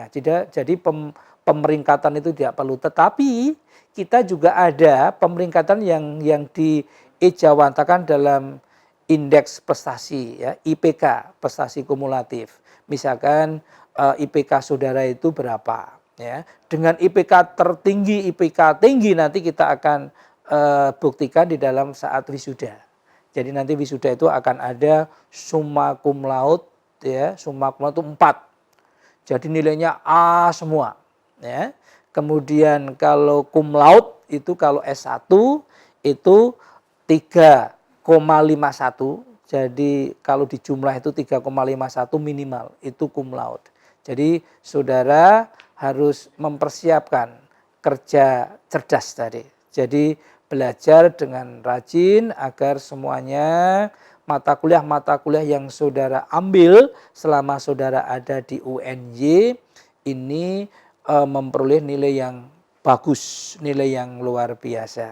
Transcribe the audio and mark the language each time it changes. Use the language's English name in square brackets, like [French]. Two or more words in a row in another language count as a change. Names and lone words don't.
[Indonesian] Jadi pemeringkatan itu tidak perlu, tetapi kita juga ada pemeringkatan yang diejawantakan dalam indeks prestasi, ya, IPK, prestasi kumulatif. Misalkan IPK saudara itu berapa, ya. Dengan IPK tertinggi, IPK tinggi nanti kita akan buktikan di dalam saat wisuda. Jadi nanti wisuda itu akan ada [Latin] summa cum laude, [Indonesian] ya, [Latin] summa cum laude [Indonesian] itu 4. Jadi nilainya A semua, ya. Kemudian kalau [Latin] cum laude [Indonesian] itu kalau S1 itu 3,51. Jadi kalau di jumlah itu 3,51 minimal, itu [Latin] cum laude. [Indonesian] Jadi saudara harus mempersiapkan kerja cerdas tadi. Jadi belajar dengan rajin agar semuanya mata kuliah yang saudara ambil selama saudara ada di UNJ ini memperoleh nilai yang bagus, nilai yang luar biasa.